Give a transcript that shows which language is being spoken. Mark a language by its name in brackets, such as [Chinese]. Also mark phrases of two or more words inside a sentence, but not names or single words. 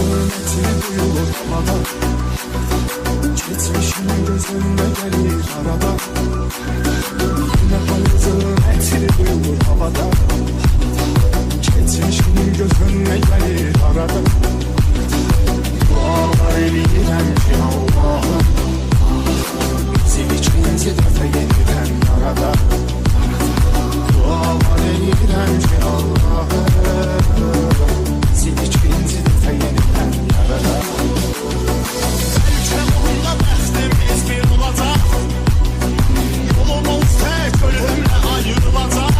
[Turkish] hürmeti duyulur havada. Geçmişim gözümde gelir arada. Yine hayatın etiri duyulur havada. Geçmişim gözümde gelir arada. [Azerbaijani] Dualar eləyirəm ki Allah'ım, bizi ikinci dəfə yeniden yarada. Dualar eləyirəm ki Allah'ım, bizi ikinci dəfə yeniden yarada. Bəlkə onunla bəxtimiz bir olacaq, yolumuz tək ölümlə ayrılacaq.